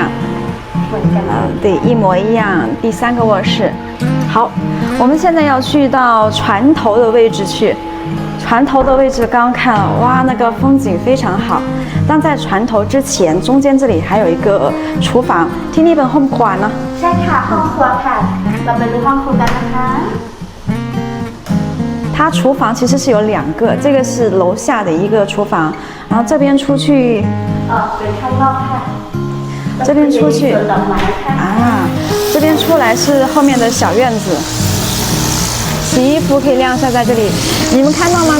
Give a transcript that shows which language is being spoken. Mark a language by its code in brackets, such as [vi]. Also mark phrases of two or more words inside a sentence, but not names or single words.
[zh] 对，一模一样。第3个卧室。好，我们现在要去到船头的位置去。船头的位置刚刚看了，哇，那个风景非常好。但在船头之前，中间这里还有一个厨房。 [th] ที่นี่เป็นห้องครัวเนาะใช่ค่ะห้องครัวค่ะเราไปดูห้องครัวกันนะคะ。 [zh] 它厨房其实是有2个，这个是楼下的一个厨房，然后这边出去，这边出去啊，这边出来是后面的小院子。洗衣服可以晾晒在这里，你们看到吗？